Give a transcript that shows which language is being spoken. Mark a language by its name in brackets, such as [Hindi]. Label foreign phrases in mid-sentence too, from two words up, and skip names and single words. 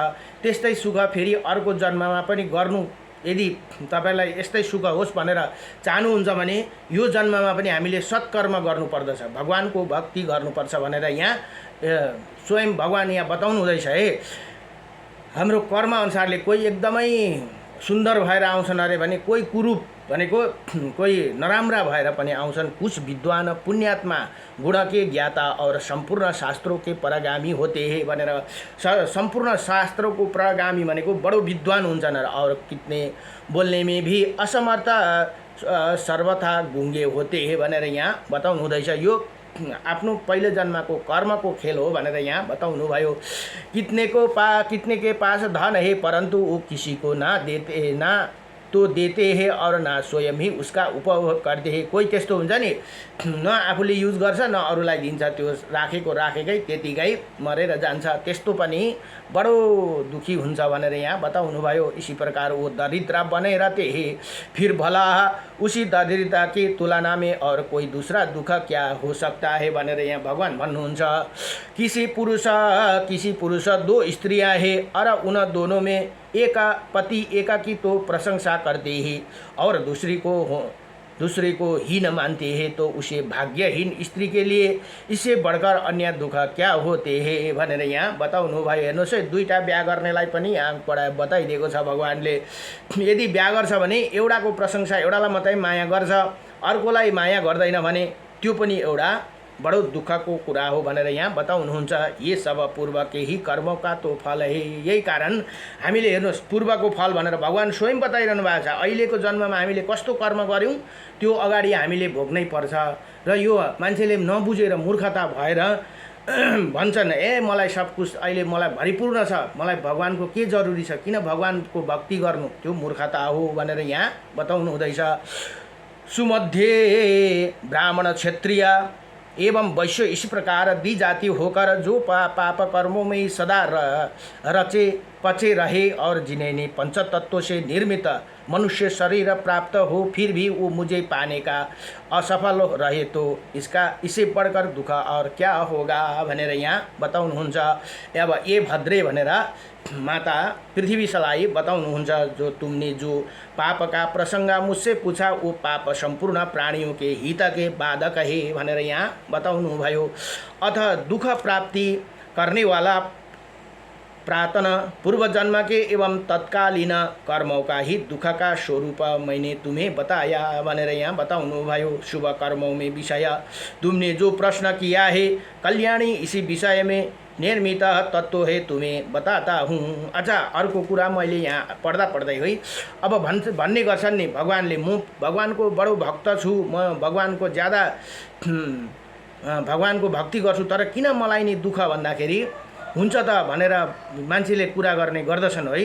[Nepali] त्यस्तै सुख फेरि अर्को जन्ममा पनि गर्नु, यदि तपाईलाई यस्तै सुख होस् भनेर चाहनुहुन्छ भने यो जन्ममा पनि हामीले सत्कर्म गर्नुपर्दछ, भगवानको भक्ति गर्नुपर्छ भनेर यहाँ स्वयं भगवान यहाँ बताउनु हुँदैछ है। हाम्रो कर्म अनुसारले कोही एकदमै सुन्दर भएर आउँछन् अरे भने कोही कुरूप भनेको कोही नराम्रा भएर पनि आउँछन्। [Hindi] कुछ विद्वान पुण्यात्मा गुण के ज्ञाता और संपूर्ण शास्त्रों के परगामी होते हैं [Nepali] भनेर संपूर्ण शास्त्रों को परगामी भनेको बडो विद्वान हुन्छन् [Hindi] और कितने बोल्ने में भी असमर्थ सर्वथा गुङ्गे होते हैं [Nepali] भनेर यहाँ बताउनु हुँदैछ। यो आफ्नो पहिले जन्मको कर्मको खेल हो भनेर यहाँ बताउनु भयो। [Hindi] कितने के पास धन है परंतु वो किसी को ना देते ना तो देते हैं और ना स्वयं ही उसका उपभोग करते हैं। [Nepali] कोही त्यस्तो हुन्छ नि, न आफूले युज गर्छ न अरूलाई दिन्छ, त्यो राखेकै त्यतिकै मरेर जान्छ। त्यस्तो पनि बडो दुखी हुन्छ भनेर यहाँ बताउनु भयो। [Hindi] इसी प्रकार वो दरिद्र बने रहते हैं फिर भला उसी दरिद्रता की तुलना में और कोई दूसरा दुख क्या हो सकता है [Nepali] भनेर यहाँ भगवान भन्नुहुन्छ। [Hindi] किसी पुरुष 2 स्त्रियां हैं और उन दोनों में एक पति एकाकी तो प्रशंसा करते हैं और दूसरे को हीन मानते हैं तो उसे भाग्यहीन स्त्री के लिए इससे बढ़कर अन्य दुख क्या होते हैं [Nepali] भनेर यहाँ बताउनु भयो। हेर्नुहोस् है, दुईटा बिहा गर्नेलाई पनि यहाँ बताइदिएको छ भगवानले। यदि बिहा गर्छ भने एउटाको प्रशंसा, एउटालाई मात्रै माया गर्छ, अर्कोलाई माया गर्दैन भने त्यो पनि एउटा बडो दुःखको कुरा हो भनेर यहाँ बताउनुहुन्छ। [Hindi] ये सब पूर्व के ही कर्मों का तो फल है। [Nepali] यही कारण हामीले हेर्नुहोस् पूर्वको फल भनेर भगवान स्वयं बताइरहनु भएको छ। अहिलेको जन्ममा हामीले कस्तो कर्म गर्यौं त्यो अगाडि हामीले भोग्नै पर्छ। र यो मान्छेले नबुझेर मूर्खता भएर भन्छन्, ए मलाई [Hindi] सब कुछ [Nepali] अहिले मलाई भरिपूर्ण छ, मलाई भगवानको के जरुरी छ, किन भगवानको भक्ति गर्नु, त्यो मूर्खता हो भनेर यहाँ बताउनु हुँदैछ। [Hindi] सुमध्ये ब्राह्मण क्षत्रिय एवं वैश्य इस प्रकार दी जाति होकर जो पाप कर्मों में सदा रचे पचे रहे और जिन्हें पंचतत्वों से निर्मित मनुष्य शरीर प्राप्त हो फिर भी वो मुझे पाने का असफल रहे तो इससे बढकर दुःख और क्या होगा [Nepali] भनेर यहाँ बताउनुहुन्छ। अब ए भद्रे भनेर माता पृथ्वीसलाई बताउनुहुन्छ, [Hindi] जो तुमने जो पाप का प्रसंग मुझसे पूछा वो पाप संपूर्ण प्राणियों के हित के बाधक है [Nepali] भनेर यहाँ बताउनु भयो। [Hindi] अथ दुख प्राप्ति करने वाला प्रार्थन पूर्व जन्म के एवं तत्कालीन कर्मों का ही दुख का स्वरूप मैंने तुम्हें बताया [Nepali] भनेर यहाँ बताउनु भयो। [Hindi] शुभ कर्मों में विषय तुमने जो प्रश्न किया है कल्याणी इसी विषय में निर्मित तत्व है तुम्हें बताता हूँ। अच्छा, [Nepali] अर्को कुरा मैले यहाँ पढ्दै है अब भन्ने गर्छन् नि भगवानले, म भगवानको बडो भक्त छु, म भगवानको ज्यादा भगवानको भक्ति गर्छु, तर किन मलाई नि दुःख भन्दाखेरि हुन्छ त भनेर मान्छेले कुरा गर्ने गर्दछन् है।